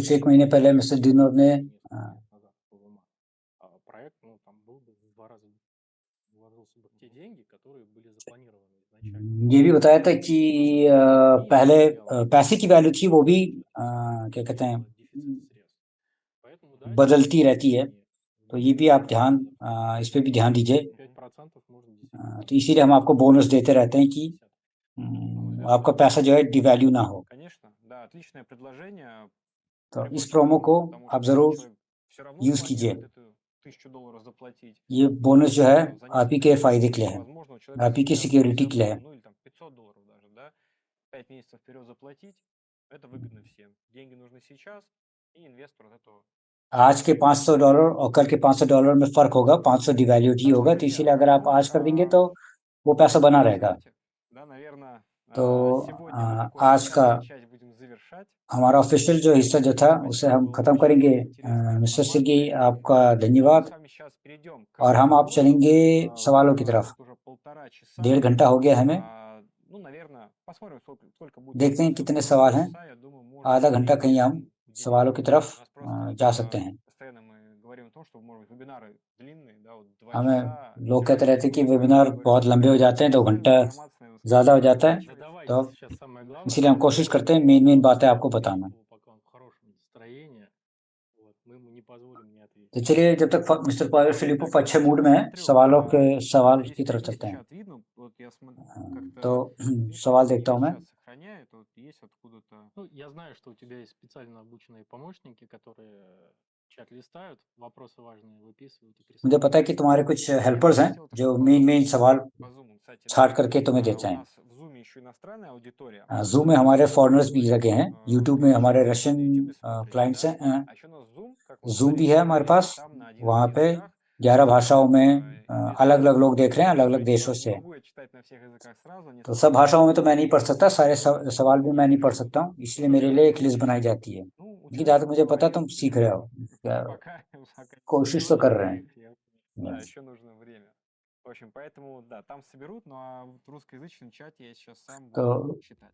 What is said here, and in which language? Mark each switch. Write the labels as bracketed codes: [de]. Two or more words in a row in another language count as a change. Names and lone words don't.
[hi] कुछ एक महीने पहले मिस्टर डिनोर ने [ru] несколько лет назад проект, ну, там был бы в 2 раза вложился бы в те деньги, которые были запланированы изначально. [hi] ये भी बताया था कि पहले पैसे की वैल्यू थी वो भी क्या कहते हैं [ru] Поэтому, да, [hi] बदलती रहती है, तो ये भी आप ध्यान इस पे भी ध्यान दीजिए। [ru] 5% можно [hi] तो इसीलिए हम आपको बोनस देते रहते हैं कि आपका पैसा जो है डिवैल्यू ना हो। [ru] Конечно, да, отличное предложение. [hi] तो इस [ru] Приходит [hi] प्रोमो को [ru] потому что [hi] आप जरूर [ru] человек все равно [hi] यूज कीजिए। [ru] планирует это $1000 заплатить. [hi] ये बोनस जो है [ru] За [hi] आप ही [ru] несколько [hi] के [ru] месяцев. [hi] फायदे के लिए है, [ru] Возможно, у человека [hi] आप ही की [ru] сейчас [hi] सिक्योरिटी [ru] все [hi] के लिए है। [ru] было, ну или там $500 даже, да, 5 месяцев вперед заплатить, это выгодно всем. Деньги нужны сейчас, и инвестор от этого. [hi] आज के $500 और कल के $500 में फर्क होगा, 500 डिवैल्यूड ही [ru] Так что, [hi] होगा, तो [ru] друзья, [hi] इसीलिए अगर आप [ru] ну, [hi] आज कर देंगे तो वो पैसा बना रहेगा। [ru] знаете, да, наверное, [hi] तो [ru] сегодня мы такую [hi] आज का [ru] официальную часть будем завершать. [hi] हमारा ऑफिशियल जो हिस्सा जो था उसे हम [ru] Было [hi] खत्म [ru] очень [hi] करेंगे। [ru] интересная [hi] मिस्टर सिर्गी [ru] информация. [hi] आपका [ru] И мы [hi] धन्यवाद। [ru] с вами сейчас перейдем к [hi] और हम आप [ru] вопросам. [hi] चलेंगे सवालों की [ru] Времени у [hi] तरफ। [ru] нас тут уже 1,5 часа. [hi] 1.5 घंटा हो गया हमें। [ru] Ну, наверное, посмотрим, сколько будет [hi] देखते हैं [ru] вопросов. [hi] कितने सवाल हैं। [ru] Часа, я думаю, можно [hi] आधा घंटा [ru] время [hi] कहीं हम [ru] этим уделить. [hi] सवालों की तरफ [ru] У нас просто [hi] जा सकते हैं। [ru] постоянно мы говорим о том, что, может быть, вебинары длинные, да, вот 2 [hi] हमें [ru] часа. [hi] लोग कहते रहते हैं कि [ru] Поэтому [hi] वेबिनार [ru] говорю, [hi] बहुत [ru] что [hi] लंबे हो जाते हैं, 2 [ru] официальная [hi] घंटा [ru] информация, наверное, [hi] ज़्यादा हो जाता है, [ru] Задавайте [hi] तो [ru] сейчас самое главное. [hi] इसीलिए हम कोशिश करते हैं मेन बातें आपको बताना। [ru] Пока он в хорошем настроении, вот, мы ему не позволим не ответить. [hi] तो चलिए जब तक मिस्टर पावेल फिलिपोव [ru] Так, [hi] अच्छे [ru] я [hi] मूड [ru] сейчас [hi] में है, [ru] смотрю, [hi] सवाल [ru] надеюсь, [hi] की [ru] меня [hi] तरफ [ru] есть [hi] चलते हैं। [ru] чат видно. Вот я как-то, [hi] तो [ru] видишь, [hi] सवाल [ru] если [hi] देखता हूँ मैं। [ru] чат сохраняет, вот есть откуда-то. Ну, я знаю, что у тебя есть специально обученные помощники, которые чат листают, вопросы важные выписывают и [hi] मुझे [ru] присылают. [hi] पता है कि तुम्हारे कुछ [ru] Я [hi] हेल्पर्स हैं [ru] заметил [hi] जो [ru] такой [hi] मेन सवाल [ru] по Zoom, кстати, да. [hi] छाट करके तुम्हें [ru] У [hi] देते हैं। [ru] нас в Zoom еще иностранная аудитория. [hi] Zoom में हमारे [ru] Если [hi] फॉरेनर्स भी [ru] говорить [hi] लगे हैं, [ru] о [hi] YouTube में हमारे [ru] русскоязычном [hi] रशियन [ru] YouTube смотрите, [hi] क्लाइंट्स [ru] да. [hi] हैं। [ru] А еще у нас Zoom, как вот [hi] Zoom भी है हमारे पास, [ru] там на 11 [hi] वहाँ पे [ru] языках. [hi] 11 भाषाओं में [ru] Инвесторы [hi] अलग-अलग लोग देख रहे हैं, अलग-अलग [ru] смотрите, [hi] देशों [ru] я [hi] से। [ru] не могу читать на всех языках сразу. [hi] तो [ru] несколько [hi] सब भाषाओं में तो मैं नहीं [ru] языков. [hi] पढ़ सकता, सारे सवाल भी मैं नहीं पढ़ [ru] И, [hi] सकता हूँ, इसलिए [ru] ну, [hi] मेरे [ru] наверное, [hi] लिए एक [ru] это [hi] लिस्ट [ru] очень, [hi] बनाई जाती है। [ru] ну, [hi] लेकिन जहाँ तक मुझे [ru] утешительно [hi] पता है तुम [ru] говорить. [hi] सीख रहे हो, [ru] Пока [hi] कोशिश तो कर रहे हैं। [ru] Да, [en] Yes. [ru] еще нужно время. В общем, поэтому, да, там соберут, ну а в русскоязычном чате я сейчас сам [hi] तो [ru] буду читать.